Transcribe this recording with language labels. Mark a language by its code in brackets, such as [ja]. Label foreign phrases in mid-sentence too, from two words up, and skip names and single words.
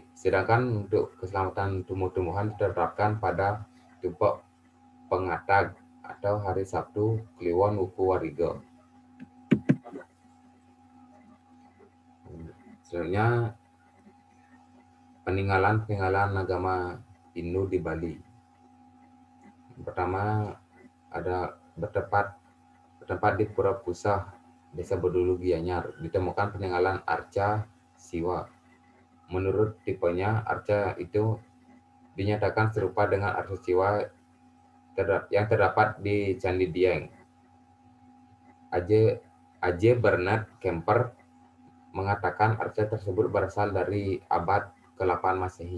[id] Sedangkan untuk keselamatan tumbuh-tumbuhan diterapkan pada tumpak pengatag atau hari Sabtu Kliwon Wuku Wariga. Selanjutnya, peninggalan agama Hindu di Bali. Pertama, ada bertempat di Pura Pusah, Desa Bedulu Gianyar, ditemukan peninggalan arca Siwa. Menurut tipenya, arca itu dinyatakan serupa dengan arca Siwa yang terdapat di Candi Dieng. Aje Bernard Kemper mengatakan arca tersebut berasal dari abad ke-8 Masehi.